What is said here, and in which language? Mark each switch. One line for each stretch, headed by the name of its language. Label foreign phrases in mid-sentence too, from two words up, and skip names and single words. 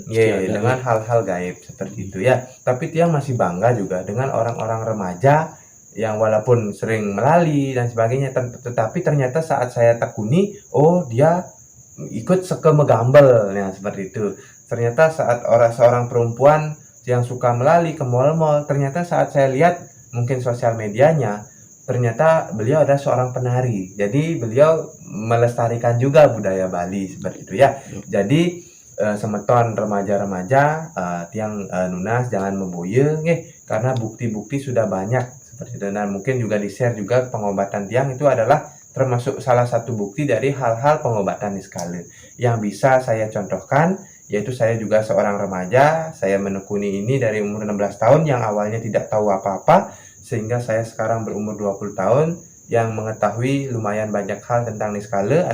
Indonesian: dengan hal-hal gaib seperti itu ya. Tapi Tiang masih bangga juga dengan orang-orang remaja yang walaupun sering melali dan sebagainya, tetapi ternyata saat saya tekuni, oh dia ikut sekemegambel, ya seperti itu. Ternyata saat seorang perempuan yang suka melali ke mall-mall, ternyata saat saya lihat mungkin sosial medianya, ternyata beliau adalah seorang penari. Jadi beliau melestarikan juga budaya Bali seperti itu ya. Jadi semeton remaja-remaja Tiang nunas jangan memboye karena bukti-bukti sudah banyak seperti itu. Dan mungkin juga di-share juga pengobatan Tiang itu adalah termasuk salah satu bukti dari hal-hal pengobatan niskala yang bisa saya contohkan, yaitu saya juga seorang remaja, saya menekuni ini dari umur 16 tahun yang awalnya tidak tahu apa-apa, sehingga saya sekarang berumur 20 tahun yang mengetahui lumayan banyak hal tentang niskala.